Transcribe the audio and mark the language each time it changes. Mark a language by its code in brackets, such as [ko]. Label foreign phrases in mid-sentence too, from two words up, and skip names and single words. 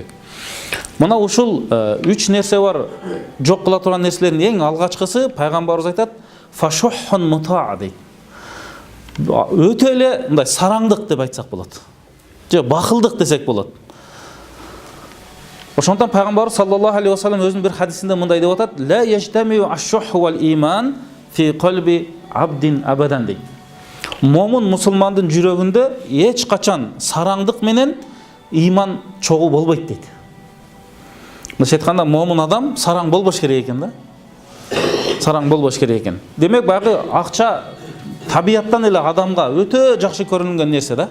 [ky] Мына ушул үч нерсе бар, жок кыла турган нерселердин эң алгачкысы пайгамбарыбыз айтат, [ar] فشح مطاع [ky] дейт. Өтө эле мындай сараңдык деп айтсак болот. Же бакылдык десек болот. Ошондон пайгамбар [ar] صلى الله عليه وسلم [ky] өзүнүн бир хадисинде мындай деп атат: [ar] "لا يجتمع الشح والإيمان في قلب عبد أبدا" дейт. [ky] Момун мусулмандын жүрөгүндө эч качан сараңдык менен иман чогуу болбойт дейт. Мындайча айтканда, момун адам сараң болбош керек экен да. Сараң болбош керек экен. Демек баягы акча табияттан эле адамга өтө жакшы көрүнгөн нерсе да.